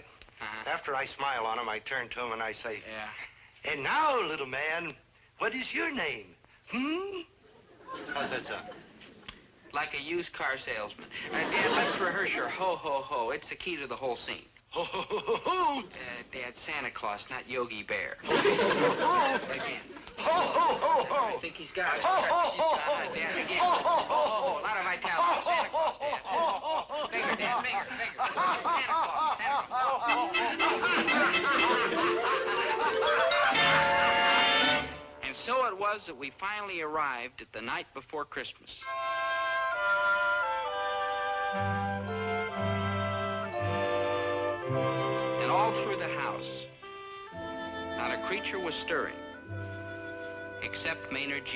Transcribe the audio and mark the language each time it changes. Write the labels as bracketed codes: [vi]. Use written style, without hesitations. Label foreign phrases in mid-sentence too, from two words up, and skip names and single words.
[en] After I smile on him, I turn to him and I say, Yeah. "And now, little man, what is your name? How's that sound? Like a used car salesman. Dad, let's rehearse your ho, ho, ho. It's the key to the whole scene. Ho, ho, ho, ho, ho. Dad, Santa Claus, not Yogi Bear. Ho, ho, ho. Again. Ho, ho, ho, ho. I think he's got it. Ho, ho, ho, ho. Dad, again. Ho, ho, ho, ho. A lot of vitality. Santa Claus, Dad. Ho, ho, ho. Finger, Dad, finger. Santa Claus, Santa Claus. And so it was that we finally arrived at the night before Christmas. And all through the house, not a creature was stirring, except Maynard G.